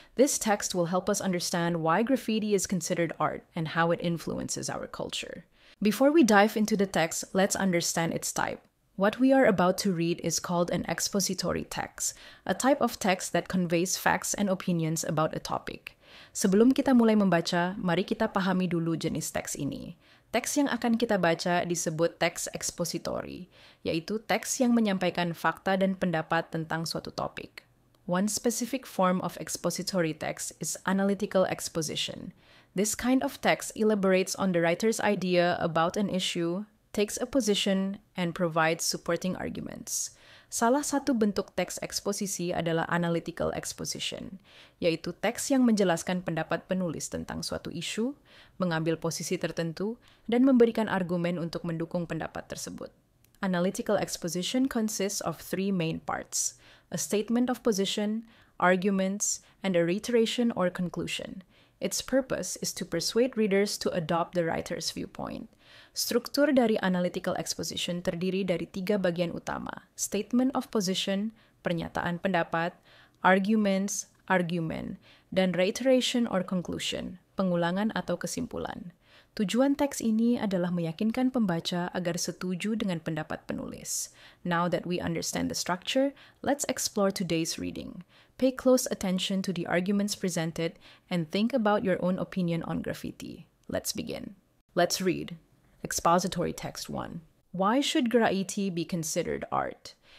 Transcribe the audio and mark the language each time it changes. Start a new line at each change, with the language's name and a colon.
English: This text will help us understand why graffiti is considered art and how it influences our culture. Before we dive into the text, let's understand its type. What we are about to read is called an expository text, a type of text that conveys facts and opinions about a topic.
Indonesian: Sebelum kita mulai membaca, mari kita pahami dulu jenis teks ini. Teks yang akan kita baca disebut teks expository, yaitu teks yang menyampaikan fakta dan pendapat tentang suatu topik.
English: One specific form of expository text is analytical exposition. This kind of text elaborates on the writer's idea about an issue, takes a position, and provides supporting arguments.
Indonesian: Salah satu bentuk teks eksposisi adalah analytical exposition, yaitu teks yang menjelaskan pendapat penulis tentang suatu isu, mengambil posisi tertentu, dan memberikan argumen untuk mendukung pendapat tersebut.
English: Analytical exposition consists of three main parts: a statement of position, arguments, and a reiteration or conclusion. Its purpose is to persuade readers to adopt the writer's viewpoint.
Indonesian: Struktur dari analytical exposition terdiri dari tiga bagian utama: statement of position, pernyataan pendapat, arguments, argumen, dan reiteration or conclusion, pengulangan atau kesimpulan. Tujuan teks ini adalah meyakinkan pembaca agar setuju dengan pendapat penulis.
English: Now that we understand the structure, let's explore today's reading. Pay close attention to the arguments presented and think about your own opinion on graffiti. Let's begin. Let's read. Expository Text 1. Why should graffiti be considered art?